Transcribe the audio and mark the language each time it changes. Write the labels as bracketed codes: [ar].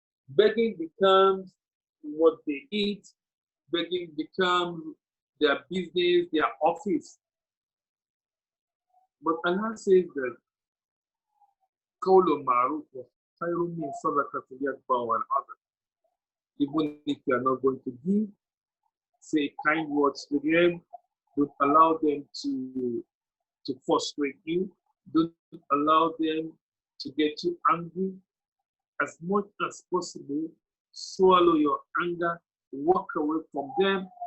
[en] Begging becomes what they eat. Begging becomes their business, their office. But Allah says that [ar] قول معروف خير من صدقة يتبعها الأذى. [en] Even if you are not going to give, say kind words to them. Don't allow them to frustrate you. Don't allow them to get you angry. As much as possible, swallow your anger, walk away from them.